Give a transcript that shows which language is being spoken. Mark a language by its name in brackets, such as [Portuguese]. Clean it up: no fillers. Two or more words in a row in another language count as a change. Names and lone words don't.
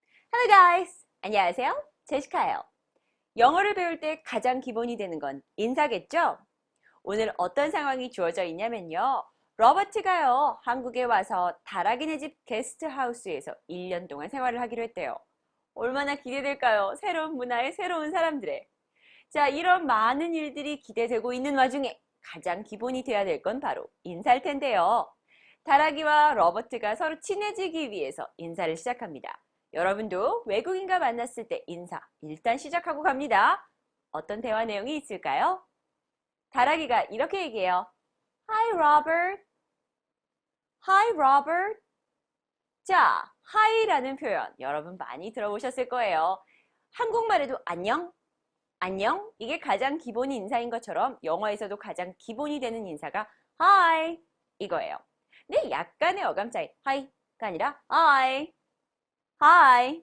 [English] Hello guys! [Korean] 안녕하세요. 제시카예요. 영어를 배울 때 가장 기본이 되는 건 인사겠죠? 오늘 어떤 상황이 주어져 있냐면요. 로버트가요, 한국에 와서 다락이네 집 게스트하우스에서 1년 동안 생활을 하기로 했대요. 얼마나 기대될까요? 새로운 문화에 새로운 사람들의. 자, 이런 많은 일들이 기대되고 있는 와중에 가장 기본이 돼야 될 건 바로 인사일 텐데요. 다락이와 로버트가 서로 친해지기 위해서 인사를 시작합니다. 여러분도 외국인과 만났을 때 인사 일단 시작하고 갑니다. 어떤 대화 내용이 있을까요? 다락이가 이렇게 얘기해요. [English] Hi, Robert. Hi, Robert. [Korean] 자, hi라는 표현 여러분 많이 들어보셨을 거예요. 한국말에도 안녕, 안녕. 이게 가장 기본 인사인 것처럼 영어에서도 가장 기본이 되는 인사가 hi 이거예요. 근데 약간의 어감 차이. hi가 아니라 [English] hi, hi.